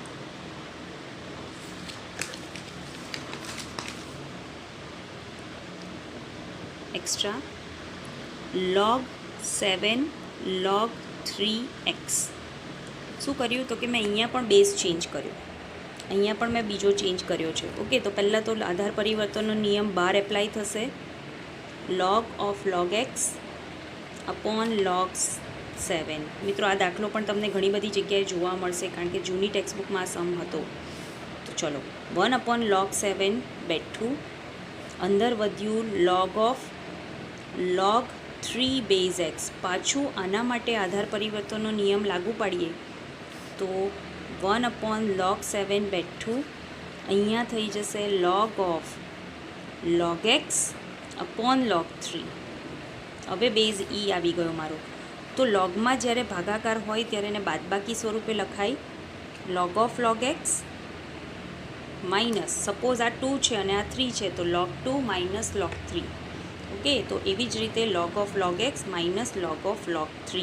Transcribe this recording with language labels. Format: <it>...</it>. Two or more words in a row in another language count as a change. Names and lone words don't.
<en>એક્સ્ટ્રા log 7 log 3x.</en> <gu>શું કર્યું તો કે મેં અહીંયા પણ</gu> <en>base change</en> <gu>કર્યો, અહીંયા પણ મેં બીજો ચેન્જ કર્યો છે. ઓકે, તો પહેલાં તો આધાર પરિવર્તનનો નિયમ 12 એપ્લાય થશે.</gu> <en>log of log x upon log 7.</en> <gu>મિત્રો આ દાખલો પણ તમને ઘણી બધી જગ્યાએ જોવા મળશે કારણ કે જૂની ટેક્સ્ટબુકમાં આ સમ હતો. તો ચલો 1/log 7 બેઠું, અંદર વધ્યું</gu> <en>log of log 3 base x.</en> <gu>પાછું આના માટે આધાર પરિવર્તનનો નિયમ લાગુ પાડીએ તો 1/log 7 બેઠું, અહીંયા થઈ જશે</gu> <en>log of log x upon log 3.</en> <gu>હવે બેઝ e આવી ગયો મારો. તો લોગમાં જ્યારે ભાગાકાર હોય ત્યારે એને બાદબાકી સ્વરૂપે લખાય.</gu> <en>log of log x minus,</en> <gu>સપોઝ આ 2 છે અને આ 3 છે તો</gu> <en>log 2 minus log 3. ઓકે,</en> <gu>તો એવી જ રીતે</gu> <en>log of log x માઇનસ log of log 3.</en>